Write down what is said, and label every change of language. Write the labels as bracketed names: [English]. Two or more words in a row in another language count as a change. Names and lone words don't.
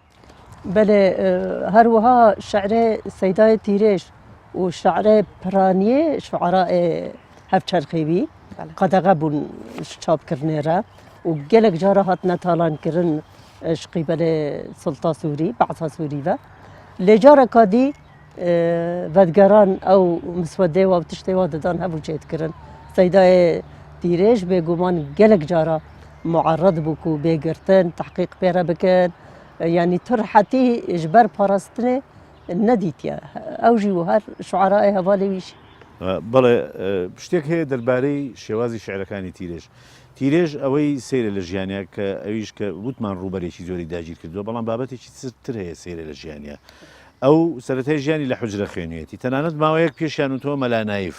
[Kurdish] بەێ هەروەها شعرێ سەیدای تیرێش و شعرێ پرانیێ شعراء هەفچەرخێوی قەدەغە بوون چاپکردنێرە و gelek جارە هاتنە تاڵانکردن شقی بەلێ سڵتا سووری بەعسا سووریڤە لێ جارێکا دی ڤەدگەران ئەو مسوەدەیەوە و تشتێوا دەدان هەبوو چێتکردن سەیدای تیرێژ بێگومان gelek جارە معرض بوو و بێگرتن تحقیق پێرە بکەن یعنی تڕحەتی ji ber parastinê nedîtiye ew jî û her şuerayê hevalê wî jî [Central Kurdish] بەڵێ شتێک هەیە دەربارەی شێوازی شعرەکانی تیرێژ تیرێژ ئەوەی سەیرە لە ژیانیا کە ئەویش کە وتمان ڕوبەرێکی زۆری داگیر کردووە بەڵام بابەتێکی تر هەیە سەیرە لە ژیانیا ئەو سەرەتای ژیانی لە حوجرە خوێنوێتی تەنانەت ماوەیەک پێشیان وتەوە مەلانایف